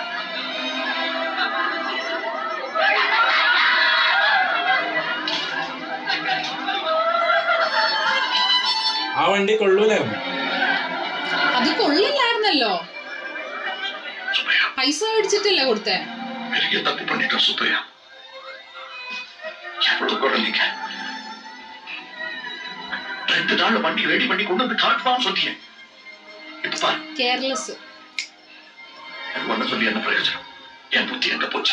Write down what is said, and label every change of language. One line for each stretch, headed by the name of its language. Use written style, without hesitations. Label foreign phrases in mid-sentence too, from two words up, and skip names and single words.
Malayalam: ആ വണ്ടി കൊള്ളൂലായിരുന്നു. അത് കൊള്ളില്ലായിരുന്നല്ലോ. പൈസ മേടിച്ചിട്ടല്ലേ കൊടുത്തേ?
Tamil: தப்பு பண்ணிட்டோம் சுப்பையா. எவ்வளவு குழந்தைங்க 2 நாள் வண்டி ரெடி பண்ணி கொண்டு வந்து காட்டுவான்னு சொன்னீங்க. இப்ப பாரு, கேர்லெஸ். ஒன்னு சொல்லி என்ன பிரயோஜனம்? என் புத்தி எங்க போச்சு?